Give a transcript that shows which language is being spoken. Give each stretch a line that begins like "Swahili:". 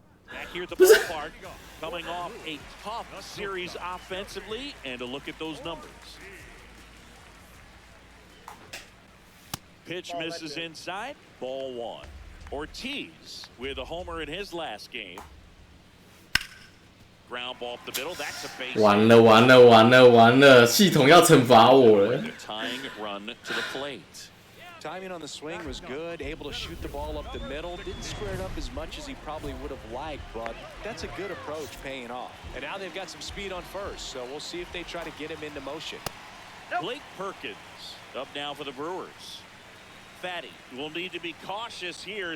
English: Back here at the ballpark, coming off a tough series offensively, and a look at those numbers. Pitch misses inside, ball 1. Ortiz with a homer in his last game. Ground ball up the middle, that's a base.
Chinese: 完了完了完了完了！系统要惩罚我了。
English: The tying run to the plate. Timing on the swing was good, able to shoot the ball up the middle. Didn't square it up as much as he probably would have liked, but that's a good approach paying off. And now they've got some speed on first, so we'll see if they try to get him into motion. Blake Perkins up now for the Brewers. Fatty will need to be cautious here.